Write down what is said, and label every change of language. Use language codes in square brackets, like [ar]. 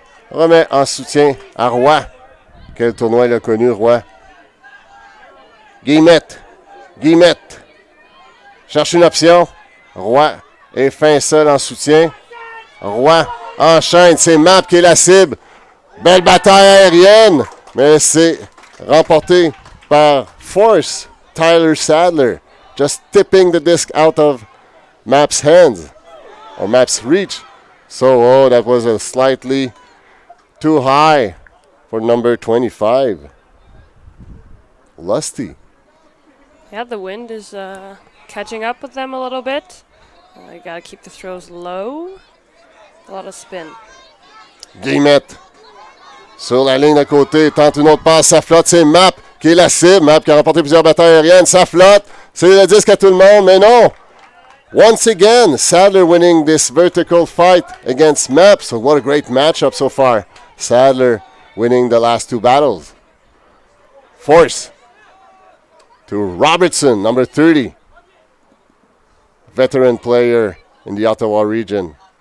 [fr] Remet en soutien à Roy. Quel tournoi il a connu, Roy. Guillemette. Guillemette. Cherche une option. Roy est fin seul en soutien. Roy enchaîne. C'est Map qui est la cible. Belle bataille aérienne. Mais c'est remporté par Force. [en] Tyler Sadler. Just tipping the disc out of Map's hands. Or Map's reach. So, that was a slightly too high for number 25. Lusty. Yeah, the wind is catching up with them a little bit. You got to keep the throws low. A lot of spin. [fr] Guillemette. Sur la ligne de côté, tente une autre passe, ça flotte, c'est Map qui est la cible. Map qui a remporté plusieurs batailles aériennes, ça flotte. C'est le disque à tout le monde, mais non. [en] Once again, Sadler winning this vertical fight against Map. So what a great matchup so far. Sadler winning the last two battles. Force to Robertson, number 30. Veteran player in the Ottawa region.